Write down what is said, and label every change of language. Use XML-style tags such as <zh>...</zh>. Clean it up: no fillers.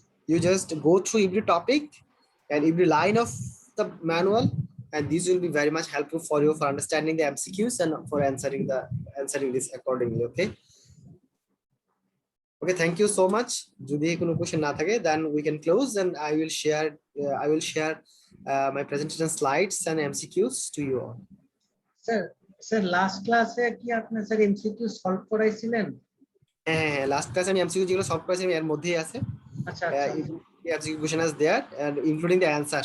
<en>You just go through every topic and every line of the manual, and this will be very much helpful for you for understanding the MCQs and for answering this accordingly. Okay, thank you so much. যদি কোনো question না থাকে, then we can close, and I will share my presentation slides and MCQs to you all.</en> <bn>Sir last ক্লাসে কি আপনি sir MCQ solve করাইছিলেন? হ্যাঁ, last ক্লাসে আমি MCQ যেগুলো সলভ করেছি এর মধ্যেই আছে। আচ্ছা আচ্ছা।</bn> <en>MCQ question is there and including the answer.</en>